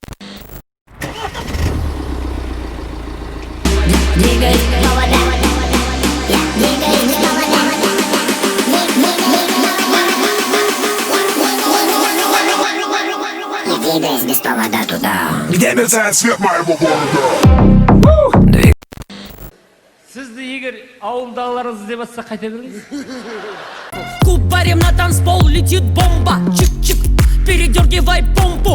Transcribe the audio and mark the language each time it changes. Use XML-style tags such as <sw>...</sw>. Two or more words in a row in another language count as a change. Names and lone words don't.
<ru>Двигай провода, двигай провода. Не двигайся без повода туда. Где мерцает свет моего города?</ru> <kk>Сізді егер ауылдағыларыңыз іздеп жатса қайта беріңіз.</kk> <ru>Кубарем на танцпол летит бомба. Чик-чик, передергивай</ru>